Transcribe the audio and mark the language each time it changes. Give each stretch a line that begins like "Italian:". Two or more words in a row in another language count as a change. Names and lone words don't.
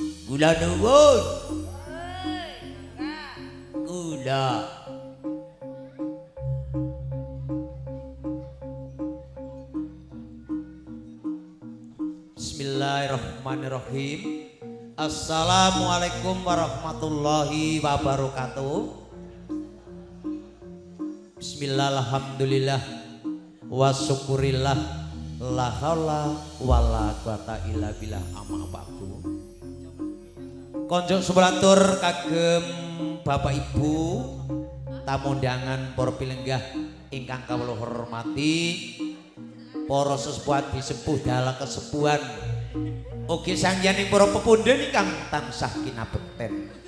Javanese: Kula nuwun. Kula.
Arabic: بسم الله الرحمن الرحيم. السلام عليكم ورحمة الله وبركاته. بسم الله الحمد لله وشكرا لله لا حول ولا قوة إلا بالله أما بعد.
Javanese: Konjuk sepelatur kagem Bapak Ibu, tamu undangan para pilenggah ingkang kawula hormati, para sesepuh disepuh dalam kesepuhan, ugi sangyaning para pepundhen ingkang tansah kinabekten.